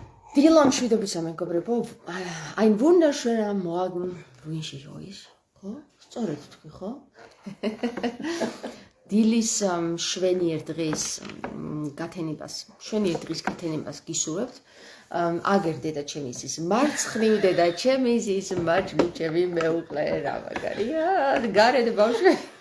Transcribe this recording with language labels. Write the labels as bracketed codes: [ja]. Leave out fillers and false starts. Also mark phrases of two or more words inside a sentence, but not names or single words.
[ka] Დილა მშვიდობისა მეგობრებო, [de] ein wunderschöner Morgen wünsche ich euch. [ka] ხო? სწორედ თქვი, ხო? დილის შვენიერ დღეს გათენებას, შვენიერ დღის გათენებას გისურვებთ. აგერ დედა ჩემის ის მარცხნივ დედა ჩემის ის მარჯვნივ ჩემი მეუღლე რა მაგარია, გარეთ ბავშვი.